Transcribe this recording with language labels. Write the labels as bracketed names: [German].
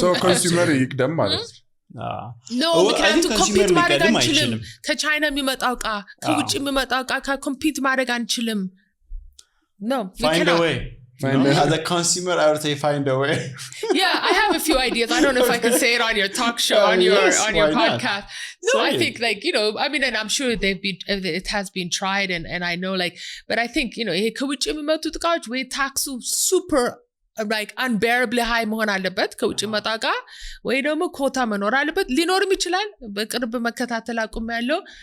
[Amharic] so consumer ይቅደም ማለት no ምክንያቱም ኮምፒት ማድረግ አንችልም ከቻይና የሚመጣው ዕቃ ከውጭ የሚመጣው ዕቃ ኮምፒት ማድረግ አንችልም no [English] find a way. As a consumer, I would say find a way. Yeah, I have a few ideas. I don't know if I can say it on your talk show, on your podcast. No, I think like, you know, I mean, and I'm sure it has been tried and I know like, but I think, you know, [Amharic] ከውጭ የሚመጡት ዕቃዎች ወይ ታክሱ [English] super like unbearably high [Amharic] መሆን አለበት ከውጭ መጣ ዕቃ ወይ ደግሞ ኮታ መኖር አለበት ሊኖርም ይችላል በቅርብ መከታተል አቁም ያለው